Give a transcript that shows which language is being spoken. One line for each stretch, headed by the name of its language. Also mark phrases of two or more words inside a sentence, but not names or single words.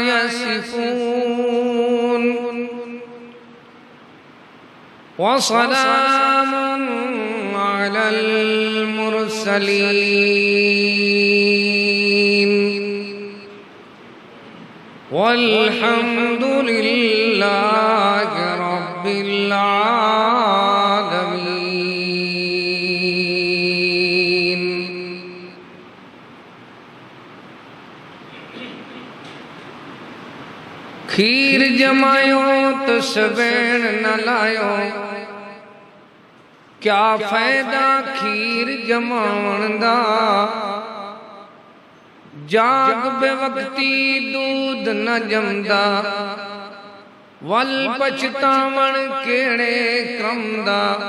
Arabic: يصفون وسلام على المرسلين والحمد لله رب العالمين.
Punjabi: کھیر جمایو تو سبین نہ لایو، کیا فائدہ کھیر جماون دا، جاگ بے وقتی دودھ نہ جمدا، ول پچھتاون کیڑے کم دا،